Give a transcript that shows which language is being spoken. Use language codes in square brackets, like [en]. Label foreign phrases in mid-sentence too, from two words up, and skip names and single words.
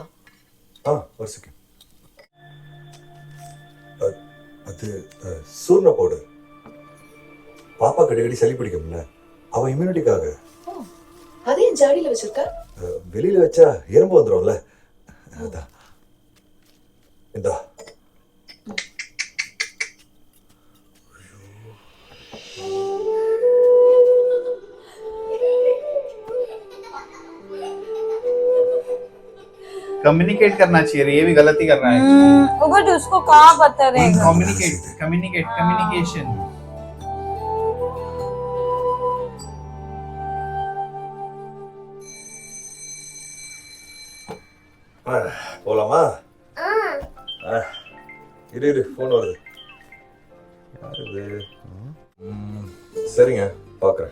[ta] ஒரு செகண்ட். அது சூர்ண பவுடர். பாப்பா அடிக்கடி சளி பிடிக்கும்ல, அவ இம்யூனிட்டிக்காக. அதையும் ஜாடியில வச்சிருக்க? வெளியில வச்சா எறும்பு வந்துடும்ல, அதான். இந்தா. [hi] कम्युनिकेट करना चाहिए, ये भी गलती कर रहा है। बट उसको कहाँ पता रहेगा? कम्युनिकेशन। [ta] போலாமா? இரு போன் வருது. யார் இது? சரிங்க, பாக்குறேன்.